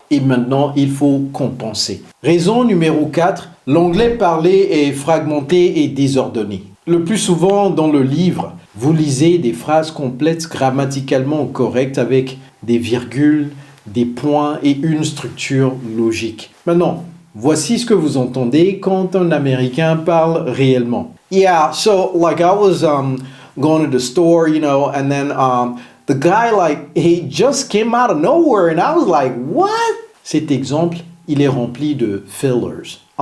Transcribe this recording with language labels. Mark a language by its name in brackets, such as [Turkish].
[French] Et maintenant, il faut compenser. Raison numéro 4, l'anglais parlé est fragmenté et désordonné. Le plus souvent dans le livre, vous lisez des phrases complètes grammaticalement correctes avec des virgules, des points et une structure logique. Maintenant, voici ce que vous entendez quand un Américain parle réellement. [English] Yeah, so like I was going to the store, and then the guy he just came out of nowhere and I was like, what? [French] Cet exemple, il est rempli de fillers.